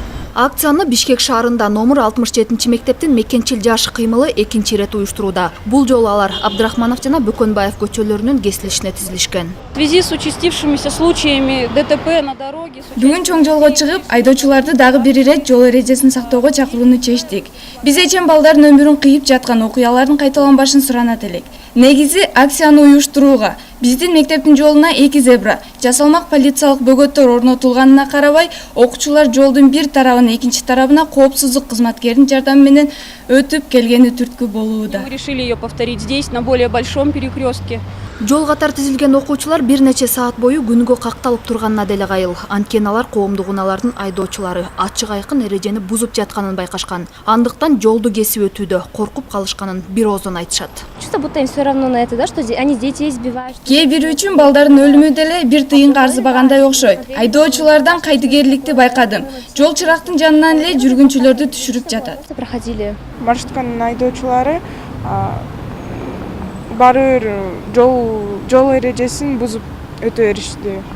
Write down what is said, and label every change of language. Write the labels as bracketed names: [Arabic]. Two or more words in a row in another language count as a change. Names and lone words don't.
[Kyrgyz] Акцияны Бишкек шаарында номер 67 мектептин мекенчил жаш кыймылы экинчи ирет уюштурууда. Бул жолу алар Абдрахманов жана Бөкөнбаев көчөлөрүнүн кесилишине тизилишкен. [Russian] В связи с участившимися случаями ДТП на дороге. [Kyrgyz] Бүгүн чоң жолго чыгып, айдоочуларды дагы бир ирет жол эрежесин сактоого чакырууну чечтик. Биз эчен балдардын өмүрүн кыйып жаткан окуялардын кайталанбашын суранат элек. Негизи акцияны уюштурууга биздин мектептин жолуна 2 зебра, жасалмак полициялык бөгөттөр орнотулганына карабай, окуучулар жолдун бир тарабына экинчи тарабына коопсуздук кызматкеринин жардамы менен өтүп келгени түрткү болууда. [Russian] Мы решили ее повторить здесь, на более большом перекрестке. [Kyrgyz] Жол катар тизилген окуучулар бир нече саат бою күнгө какталып турганына деле кайыл. Анткени алар коомдук унаалардын айдоочулары ачык айкын эрежени бузуп жатканын байкашкан. Андыктан жолду кесип өтүүдө коркуп калышканын бир оозон айтышат. [Russian] Чувство, будто им все равно на это, да, что они детей избивают. [Kyrgyz] Кээ бири үчүн балдардын өлүмү деле бир тыйынга арзыбагандай окшойт. Айдоочулардан кайдыгерликти байкадым. Жол чырактын жанынан эле жүргүнчүлөрдү түшүрүп жатат. [Russian] Проходили. [Kyrgyz] Маршрутканын айдоочулары баары бир жол эрежесин бузуп өтө беришти.